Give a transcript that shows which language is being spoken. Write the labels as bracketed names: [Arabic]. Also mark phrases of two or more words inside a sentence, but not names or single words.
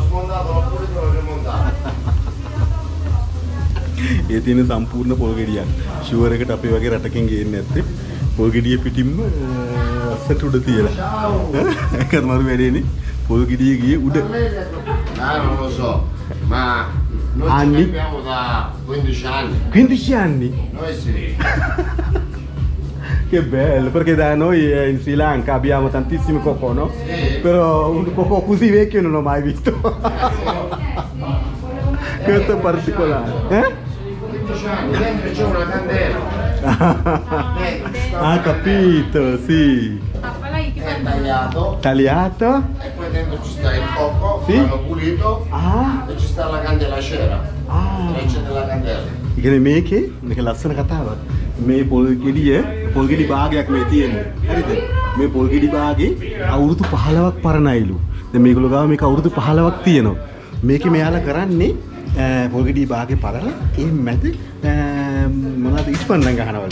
[Sinhala] ඒ තියෙන සම්පූර්ණ පොල් ගෙඩියක්. ෂුවර් එකට අපේ වගේ රටකින් ගේන්නේ නැත්තේ. පොල් ගෙඩිය පිටින්ම අස්සට උඩ තියලා. ඒකත් මරු වැඩේනේ. පොල් ගෙඩිය ගියේ උඩ. [Italian] Non lo so, ma Noi ci Anni? cambiamo da 15 anni. 15 anni? Noi sì. Che bello, perché da noi in Sri Lanka abbiamo tantissimi cocò, no? Sì. Però un cocò così vecchio non ho mai visto. Questo è particolare. 15 anni, dentro c'è una candela. Dentro ci sta una Capito, sì. candela, è tagliato Tagliato? e poi dentro ci sta il cocco, Sì. l'hanno pulito Ah. e ci sta la candela cera. Ah. C'è della candela. [Sinhala] ඉගෙන මේකේ මේක ලස්සන කතාවක්. මේ පොල් ගෙඩි භාගයක් මේ තියෙන්නේ. හරිද? මේ පොල් ගෙඩි භාගේ අවුරුදු 15ක් පරණයිලු. දැන් මේගොල්ලෝ ගාව මේක අවුරුදු 15ක් තියෙනවා. මේකේ මෙයාලා කරන්නේ පොල් ගෙඩි භාගේ පරලා ඒ මැද මොනවද ඉටිපන්දම් ගහනවලු.